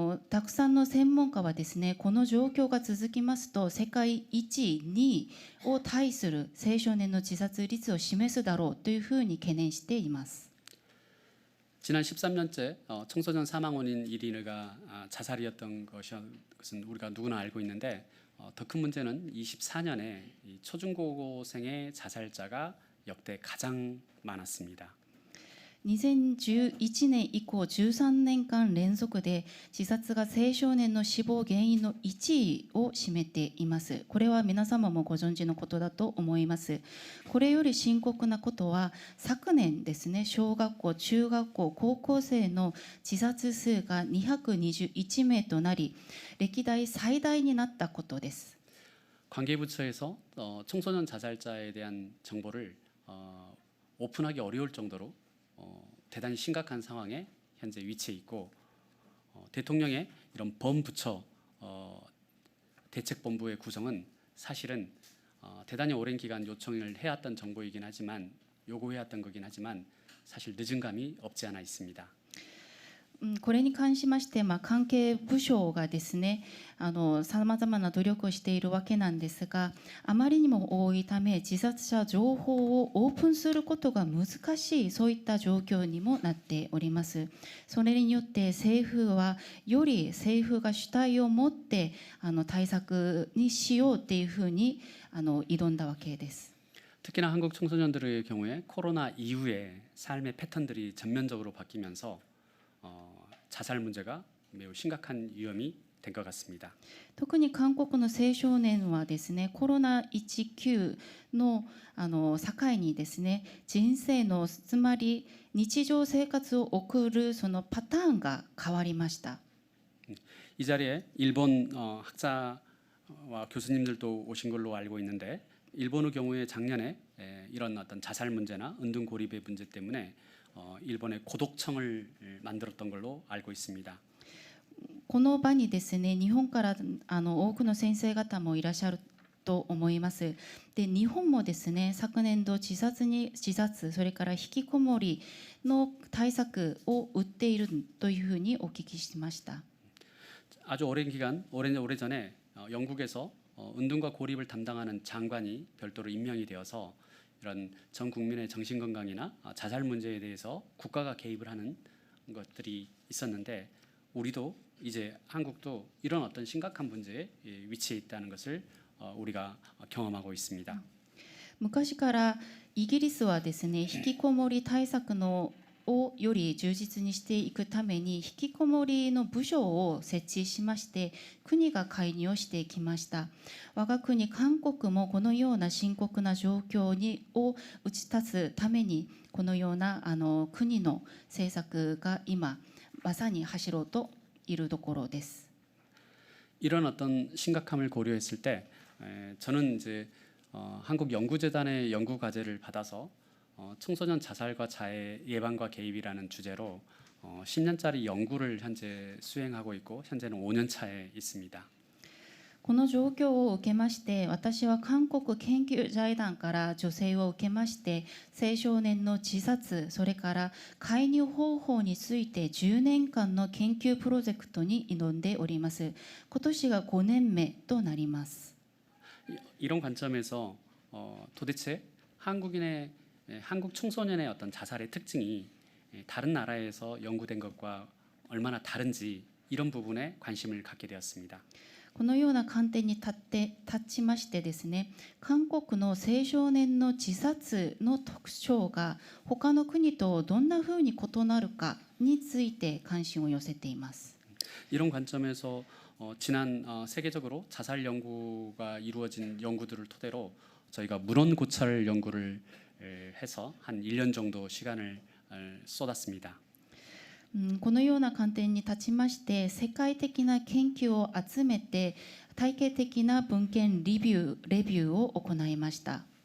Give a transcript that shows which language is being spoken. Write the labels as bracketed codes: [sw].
[ja] たくさんの専門家はですねこの状況が続きますと世界1位、2位を対する青少年の自殺率を示すだろうというふうに懸念しています。 [ko] 지난 13년째 청소년 사망 원인 1위가 자살이었던 것은 우리가 누구나 알고 있는데 더 큰 문제는 24년에 초중고생의 자살자가 역대 가장 많았습니다. [ja] 2011年以降13年間連続で自殺が青少年の死亡原因の1位を占めています。これは皆様もご存知のことだと思います。これより深刻なことは昨年ですね小学校、中学校、高校生の自殺数が221名となり歴代最大になったことです。 [ko] 관계부처에서 청소년 자살자에 대한 정보를 오픈하기 어려울 정도로 대단히 심각한 상황에 현재 위치해 있고 대통령의 이런 범부처 대책본부의 구성은 사실은 대단히 오랜 기간 요청을 해왔던 정보이긴 하지만 요구해왔던 거긴 하지만 사실 늦은 감이 없지 않아 있습니다. [ja] これに関しまして、関係部署がですねさまざまな努力をしているわけなんですがあまりにも多いため自殺者情報をオープンすることが難しいそういった状況にもなっております。それによって政府はより政府が主体を持って対策にしようっていうふうに挑んだわけです。 [ko] 특히나 한국 청소년들의 경우에 코로나 이후에 삶의 패턴들이 전면적으로 바뀌면서 자살 문제가 매우 심각한 위험이 된 것 같습니다. [ja] 特に韓国の青少年はですねコロナ19の境にですね人生のつまり日常生活を送るそのパターンが変わりました。 [ko] 이 자리에 일본 학자와 교수님들도 오신 걸로 알고 있는데 일본의 경우에 작년에 이런 어떤 자살 문제나 은둔 고립의 문제 때문에 일본의 고독청을 만들었던 걸로 알고 있습니다. [ja] この場にですね日本から多くの先生方もいらっしゃると思います。で日本もですね昨年度自殺それから引きこもりの対策を打っているというふうにお聞きしました。 [ko] 아주 오랜 기간 오래전에 영국에서 은둔과 고립을 담당하는 장관이 별도로 임명이 되어서 이런 전 국민의 정신 건강이나 자살 문제에 대해서 국가가 개입을 하는 것들이 있었는데 우리도 이제 한국도 이런 어떤 심각한 문제에 위치해 있다는 것을 우리가 경험하고 있습니다. [ja] 昔からイギリスはですね、引きこもり対策のをより充実にしていくために引きこもりの部署を設置しまして国が介入をしてきました。我が国韓国もこのような深刻な状況を打ち立つためにこのような国の政策が今まさに走ろうといるところです。 [ko] 이런 어떤 심각함을 고려했을 때 저는 이제 한국 연구재단의 연구 과제를 받아서 청소년 자살과 자해 예방과 개입이라는 주제로 10년짜리 연구를 현재 수행하고 있고 현재는 5년 차에 있습니다. [ja] この状況を受けまして私は韓国研究財団から助成を受けまして青少年の自殺それから介入方法について10年間の研究プロジェクトに挑んでおります。今年が5年目となります。 [ko] 이런 관점에서 도대체 한국 청소년의 어떤 자살의 특징이 다른 나라에서 연구된 것과 얼마나 다른지 이런 부분에 관심을 갖게 되었습니다. [ja] このような観点に立ちましてですね、韓国の青少年の自殺の特徴が他の国とどんなふうに異なるかについて関心を寄せています。 [ko] 이런 관점에서 지난 세계적으로 자살 연구가 이루어진 연구들을 토대로 저희가 문헌 고찰 연구를 해서 한 1년 정도 시간을 쏟았습니다. [ja] このような観点に立ちまして世界的な研究を集めて体系的な文献レビューを行いました。